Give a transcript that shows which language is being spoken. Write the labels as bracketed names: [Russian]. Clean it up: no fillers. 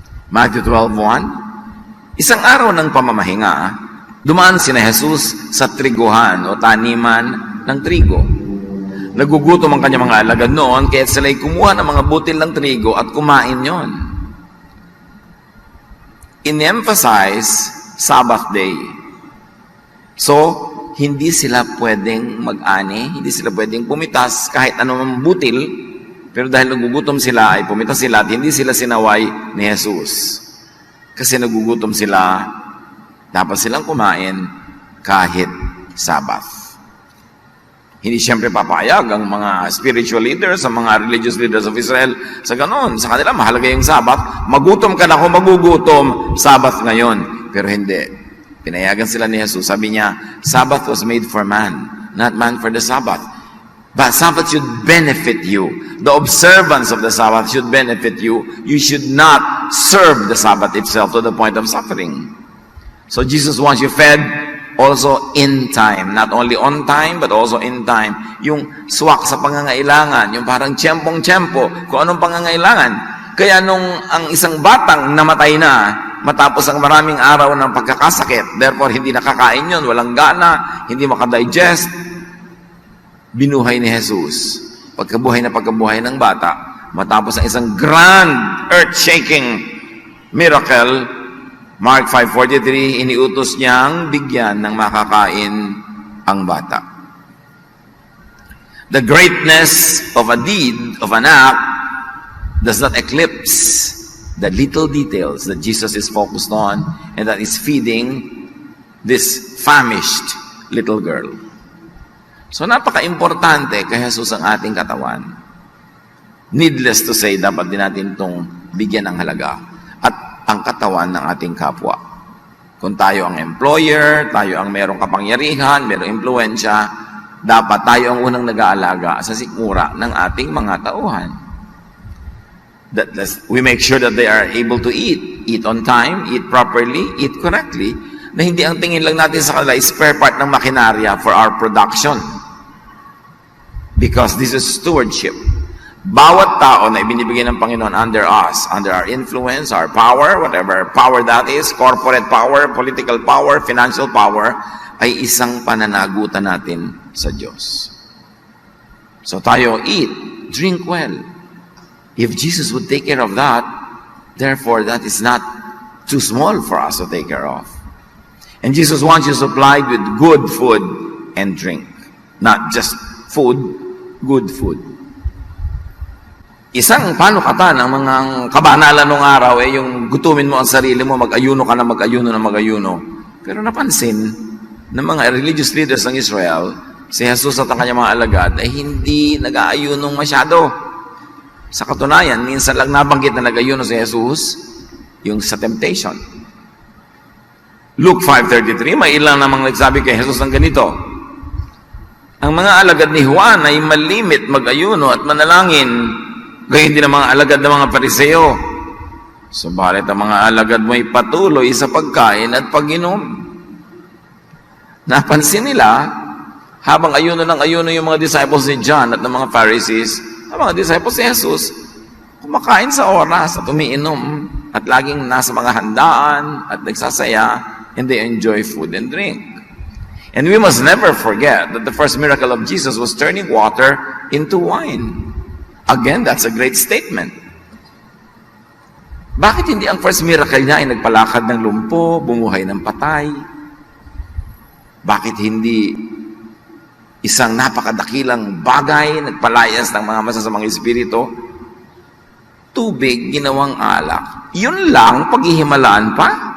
[Filipino] Matthew 12:1, isang araw ng pamamahinga, dumaan sina Jesus sa triguhan o taniman ng trigo. Nagugutom ang kanyang mga alagad noon, kaya sila'y kumuha ng mga butil ng trigo at kumain yon. In-emphasize Sabbath day. So, hindi sila pwedeng mag-ani, hindi sila pwedeng pumitas kahit anumang butil, pero dahil nagugutom sila, ay pumitas sila at hindi sila sinaway ni Jesus. Kasi nagugutom sila, dapat silang kumain kahit Sabbath. Hindi siyempre papayag ang mga spiritual leaders, ang mga [English] religious leaders of Israel [Filipino] sa ganon. Sa kanila, mahalaga yung Sabbath. Magutom ka na kung magugutom, Sabbath ngayon. Pero hindi. Pinayagan sila ni Jesus. Sabi niya, [English] Sabbath was made for man, not man for the Sabbath. But Sabbath should benefit you. The observance of the Sabbath should benefit you. You should not serve the Sabbath itself to the point of suffering. So Jesus wants you fed also in time. Not only on time, but also in time. [Filipino] Yung swak sa pangangailangan, yung parang tiyempong-tiyempo, kung anong pangangailangan. Kaya nung ang isang batang namatay na, matapos ang maraming araw ng pagkakasakit, therefore hindi nakakain yun, walang gana, hindi makadigest, binuhay ni Jesus. Pagkabuhay ng bata, matapos ang isang [English] grand, earth-shaking miracle, [Filipino] Mark 5:43, iniutos niyang bigyan ng makakain ang bata. [English] The greatness of a deed, of an act, does not eclipse the little details that Jesus is focused on and that is feeding this famished little girl. [Filipino] So napaka-importante kay Jesus ang ating katawan. [English] Needless to say, [Filipino] dapat din natin itong bigyan ng halaga at ang katawan ng ating kapwa. Kung tayo ang employer, tayo ang merong kapangyarihan, merong impluensya, dapat tayo ang unang nag-aalaga sa sikmura ng ating mga tauhan. [English] We make sure that they are able to eat on time, eat properly, eat correctly, [Filipino] na hindi ang tingin lang natin sa kanila [English] is spare part [Filipino] ng makinarya [English] for our production. Because this is stewardship. [Filipino] Bawat tao na ibinibigay ng Panginoon [English] under us, under our influence, our power, whatever power that is, corporate power, political power, financial power, [Filipino] ay isang pananagutan natin sa Diyos. So tayo, [English] eat, drink well. If Jesus would take care of that, therefore that is not too small for us to take care of. And Jesus wants you supplied with good food and drink. Not just food, good food. [Filipino] Isang panukatan ng mga kabanalan ng araw ay yung gutumin mo ang sarili mo, mag-ayuno ka na mag-ayuno. Pero napansin ng mga religious leaders ng Israel, si Jesus at ang kanyang mga alagad ay hindi nag-aayunong masyado. Sa katunayan, minsan lang nabanggit na nag-ayuno si Jesus yung sa temptation. Luke 5:33, may ilang namang nagsabi kay Jesus ng ganito, ang mga alagad ni Juan ay malimit mag-ayuno at manalangin, gayon din ang mga alagad ng mga Pariseo. Subalit ang mga alagad mo ay patuloy sa pagkain at pag-inom. Napansin nila, habang ayuno ng ayuno yung mga disciples ni John at ng mga Pharisees, ang mga disciples ni Jesus, kumakain sa oras at umiinom at laging nasa mga handaan at nagsasaya, [English] and they enjoy food and drink. And we must never forget that the first miracle of Jesus was turning water into wine. Again, that's a great statement. [Filipino] Bakit hindi ang first miracle niya ay nagpalakad ng lumpo, bumuhay ng patay? Bakit hindi isang napakadakilang bagay, nagpalayas ng mga masasamang espiritu? Tubig, ginawang alak. Yun lang, paghihimalaan pa?